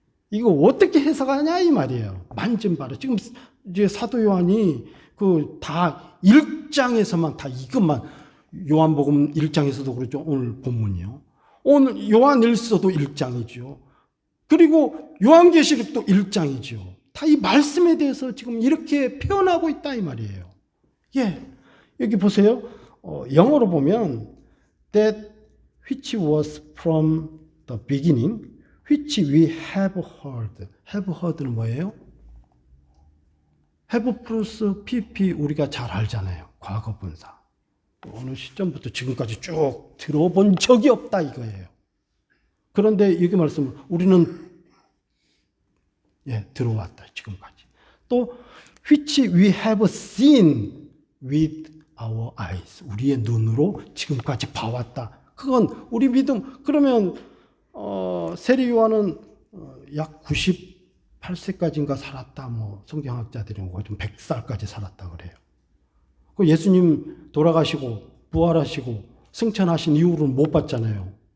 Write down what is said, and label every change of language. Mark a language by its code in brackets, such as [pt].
[ko] 이거 어떻게 해석하냐 이 말이에요. 만진 바로. 지금 이제 사도 요한이 다 1장에서만 다 이것만, 요한복음 1장에서도 그렇죠. 오늘 본문이요. 오늘 요한일서도 1장이죠. 그리고 요한계시록도 1장이죠. 다 이 말씀에 대해서 지금 이렇게 표현하고 있다 이 말이에요. 예. 여기 보세요. 영어로 보면 [en] that which was from the beginning, which we have heard. [ko] have heard는 뭐예요? have 플러스 pp 우리가 잘 알잖아요. 과거 분사. 어느 시점부터 지금까지 쭉 들어본 적이 없다 이거예요. 그런데 여기 말씀 우리는 들어왔다 지금까지. 또 [en] which we have seen with our eyes. [ko] 우리의 눈으로 지금까지 봐왔다. 그건 우리 믿음. 그러면 세례 요한은 약 98세까지인가 살았다. 성경학자들이 좀 100살까지 살았다 그래요. 그 예수님 돌아가시고 부활하시고 승천하신 이후로는 못 봤잖아요.